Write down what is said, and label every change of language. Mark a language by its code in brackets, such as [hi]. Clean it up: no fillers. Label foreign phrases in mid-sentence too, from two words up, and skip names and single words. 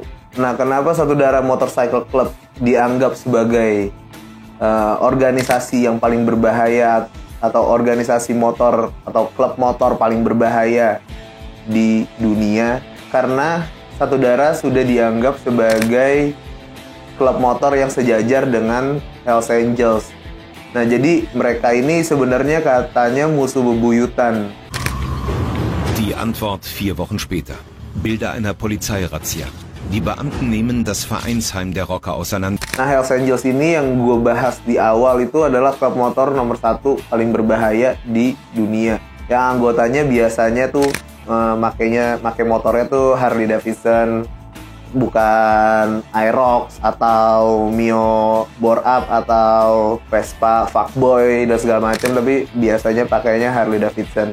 [id] Nah, kenapa Satu Darah Motorcycle Club dianggap sebagai organisasi yang paling berbahaya atau organisasi motor atau klub motor paling berbahaya di dunia? Karena Satu Darah sudah dianggap sebagai klub motor yang sejajar dengan Hells Angels. Nah, jadi mereka ini sebenarnya katanya musuh bebuyutan. [de] Die Antwort 4 Wochen später. Bilder einer Polizeirazzia. Die Beamten nehmen das Vereinsheim der Rocker auseinander. [id] Nah, Hells Angels ini yang gue bahas di awal itu adalah klub motor nomor 1 paling berbahaya di dunia. Yang anggotanya biasanya tuh make motornya tuh Harley Davidson, bukan Aerox atau Mio Bore Up atau Vespa Fuckboy dan segala macam, tapi biasanya pakainya Harley Davidson.